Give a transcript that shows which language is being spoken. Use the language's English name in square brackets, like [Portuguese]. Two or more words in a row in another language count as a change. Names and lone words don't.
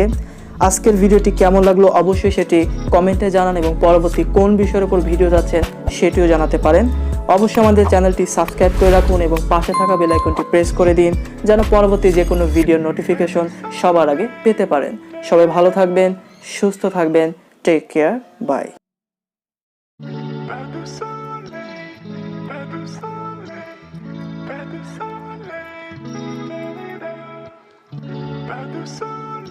[Bangla] আজকের ভিডিওটি কেমন লাগলো অবশ্যই সেটি কমেন্টে জানান এবং পরবর্তী কোন বিষয়ের উপর ভিডিও যাচ্ছে সেটিও জানাতে পারেন। অবশ্যই আমাদের চ্যানেলটি সাবস্ক্রাইব করে রাখুন এবং পাশে থাকা বেল আইকনটি প্রেস করে দিন যেন পরবর্তী যে কোনো ভিডিওর নোটিফিকেশন সবার আগে পেতে পারেন। সবাই ভালো থাকবেন, সুস্থ থাকবেন, [English] take care, [Bangla] বাই। [French] Pas de soleil, pas de soleil, pas de soleil, pas de soleil.